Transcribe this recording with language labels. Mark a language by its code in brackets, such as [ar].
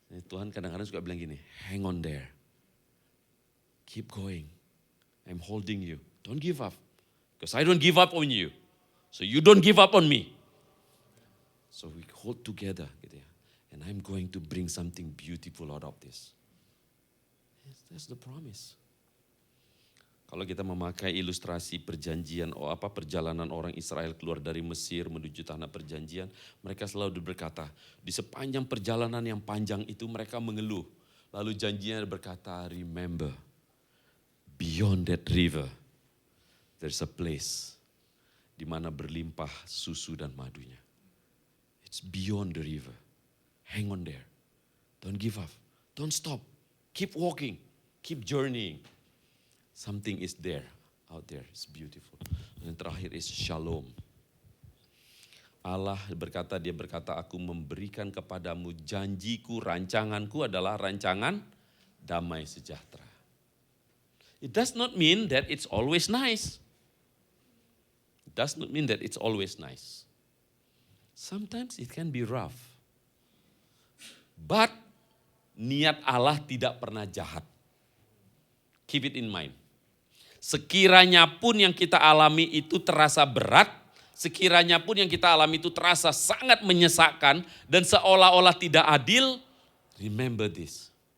[id] Tuhan kadang-kadang suka bilang gini, [en] hang on there. Keep going. I'm holding you. Don't give up. Because I don't give up on you. So you don't give up on me. So we hold together [id] gitu ya. [en] And I'm going to bring something beautiful out of this. That's the promise. [id] Kalau kita memakai ilustrasi perjalanan orang Israel keluar dari Mesir menuju tanah perjanjian, mereka selalu berkata, di sepanjang perjalanan yang panjang itu mereka mengeluh. [en] Lalu janjinya berkata, remember, beyond that river, there's a place [id] di mana berlimpah susu dan madunya. [en] It's beyond the river. Hang on there. Don't give up. Don't stop. Keep walking. Keep journeying. Something is there, out there. It's beautiful. [id] Dan yang terakhir is shalom. Allah berkata, dia berkata, aku memberikan kepadamu janjiku, rancanganku adalah rancangan damai sejahtera. [en] It does not mean that it's always nice. It does not mean that it's always nice. Sometimes it can be rough. [id] But niat Allah tidak pernah jahat. [en] Keep it in mind. [id] Sekiranya pun yang kita alami itu terasa berat, sekiranya pun yang kita alami itu terasa sangat menyesakkan dan seolah-olah tidak adil, [en] remember this.